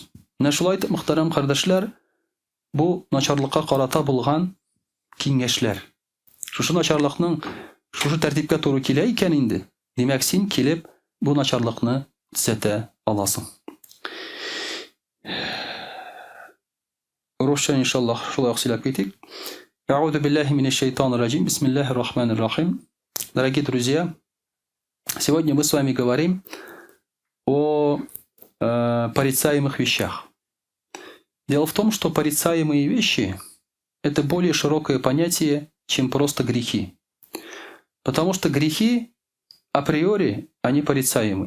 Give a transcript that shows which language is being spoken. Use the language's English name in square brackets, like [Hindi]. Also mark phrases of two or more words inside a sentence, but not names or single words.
[Tatar] Менә шулай итеп, мөхтәрәм кардәшләр, бу начарлыкка карата булган киңәшләр. Шушы начарлыкның шушы тәртипкә туры килә икән инде. Димәк, син килеп бу начарлыкны төзәтә аласың. Русча, иншаллах, шулай ук сөйләп китик. [Arabic] أعوذ بالله من الشيطان الرجيم. بسم الله الرحمن الرحيم. [Russian] Дорогие друзья, сегодня мы с вами говорим о порицаемых вещах. Дело в том, что порицаемые вещи – это более широкое понятие, чем просто грехи. Потому что грехи априори, они порицаемы.